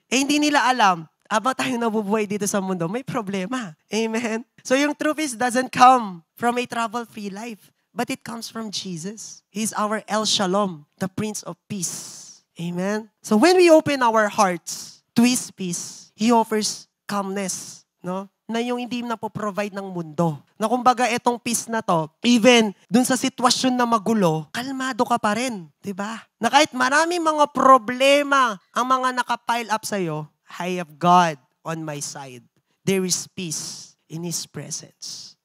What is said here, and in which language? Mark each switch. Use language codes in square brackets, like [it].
[tl] Hindi nila alam, habang tayo nabubuhay dito sa mundo, may problema. Amen? [en] So yung true peace doesn't come from a trouble-free life, but it comes from Jesus. He's our El Shalom, the Prince of Peace. Amen? So when we open our hearts to His peace, He offers calmness, no? [tl] Na yung hindi na po provide ng mundo. Na kumbaga itong peace na to, even dun sa sitwasyon na magulo, kalmado ka pa rin. Diba? Na kahit maraming mga problema ang mga nakapile up sa'yo, [en] I have God on my side. There is peace in His presence.